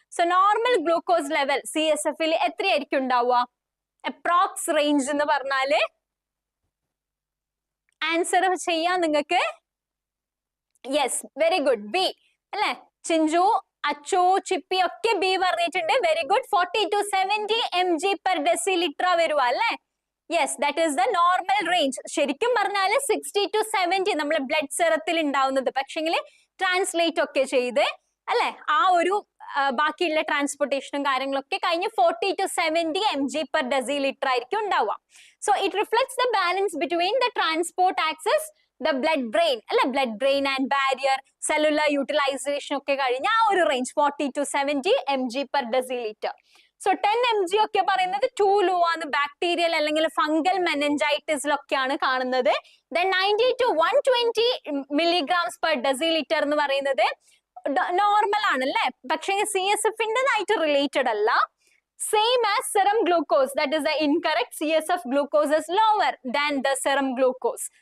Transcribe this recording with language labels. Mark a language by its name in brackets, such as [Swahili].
[Malayalam] So normal glucose level CSF il എത്രയായിരിക്കും ഉണ്ടാവുക? Approx range എന്ന് പറഞ്ഞാല് ആൻസർ ചെയ്യാൻ നിങ്ങൾക്ക്, യെസ്, വെരി ഗുഡ്, ബി അല്ലെ. ചിഞ്ചു, അച്ചു, ചിപ്പി ഒക്കെ ബി പറഞ്ഞിട്ടുണ്ട്, very good. 40 to 70 mg per deciliter വരുക അല്ലെ. [English] Yes, that is the normal range. [Malayalam] ശരിക്കും പറഞ്ഞാല് 60 to 70 നമ്മളെ ബ്ലഡ് സെറത്തിൽ ഉണ്ടാവുന്നത്, പക്ഷെങ്കിൽ ട്രാൻസ്ലേറ്റ് ഒക്കെ ചെയ്ത് അല്ലെ, ആ ഒരു ബാക്കിയുള്ള ട്രാൻസ്പോർട്ടേഷനും കാര്യങ്ങളൊക്കെ കഴിഞ്ഞ് 40 to 70 mg per deciliter ആയിരിക്കും ഉണ്ടാവുക. [English] So it reflects the balance between the transport access, the blood brain അല്ലെ, blood brain and barrier, cellular utilization ഒക്കെ കഴിഞ്ഞ ആ ഒരു range 40 to 70 mg per deciliter. [Malayalam] So 10 mg ഒക്കെ പറയുന്നത് ടു ലോ ആണ്, ബാക്ടീരിയൽ അല്ലെങ്കിൽ ഫംഗൽ മെനഞ്ചൈറ്റിസിലൊക്കെയാണ് കാണുന്നത്. Then 90 to 120 milligrams per deciliter എന്ന് പറയുന്നത് നോർമൽ ആണല്ലേ, പക്ഷേ CSF-ൻ്റെതായിട്ട് റിലേറ്റഡ് അല്ല. [English] Same as serum glucose, that is the incorrect. CSF glucose is lower than the serum glucose.